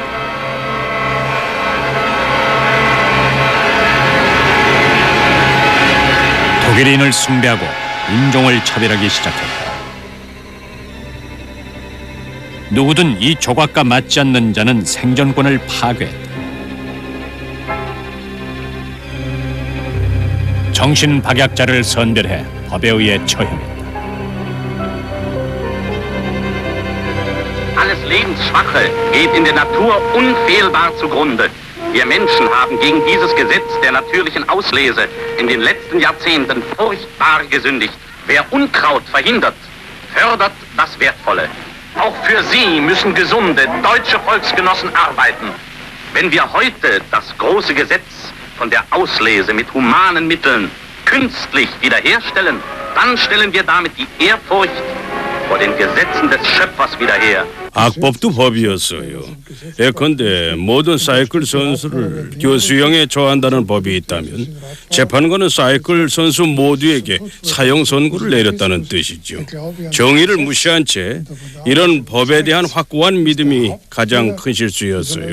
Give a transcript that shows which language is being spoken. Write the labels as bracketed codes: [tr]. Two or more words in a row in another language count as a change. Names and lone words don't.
[ko] 독일인을 숭배하고 인종을 차별하기 시작했다. 누구든 이 조각과 맞지 않는 자는 생존권을 파괴했다. 정신박약자를 선별해 법에 의해 처형했다. [de] Alles Lebensschwache geht in der Natur unfehlbar zugrunde. Wir Menschen haben gegen dieses Gesetz der natürlichen Auslese in den letzten Jahrzehnten furchtbar gesündigt. Wer Unkraut verhindert, fördert das Wertvolle. Auch für Sie müssen gesunde deutsche Volksgenossen arbeiten. Wenn wir heute das große Gesetz von der Auslese mit humanen Mitteln künstlich wiederherstellen, dann stellen wir damit die Ehrfurcht vor den Gesetzen des Schöpfers wieder her. [ko] 악법도 법이었어요. 예컨대 모든 사이클 선수를 교수형에 처한다는 법이 있다면 재판관은 사이클 선수 모두에게 사형 선고를 내렸다는 뜻이죠. 정의를 무시한 채 이런 법에 대한 확고한 믿음이 가장 큰 실수였어요.